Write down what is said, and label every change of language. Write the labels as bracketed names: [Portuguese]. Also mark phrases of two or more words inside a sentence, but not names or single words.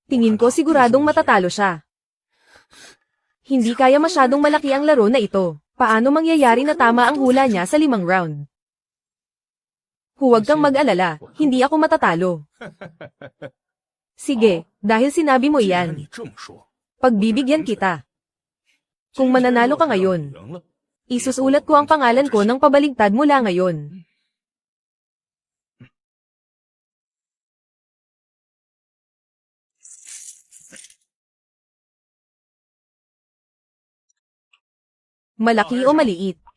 [Filipino] Tingin ko siguradong matatalo siya. Hindi kaya masyadong malaki ang laro na ito. Paano mangyayari na tama ang hula niya sa 5 round? Huwag kang mag-alala, hindi ako matatalo. Sige, dahil sinabi mo [Chinese] 既然 [Filipino] iyan, [Chinese] 你这么说， [Filipino] pagbibigyan kita. Kung mananalo ka ngayon, [Chinese] 赢了， [Filipino] isusulat ko ang pangalan ko ng pabaligtad mula ngayon. Malaki o maliit?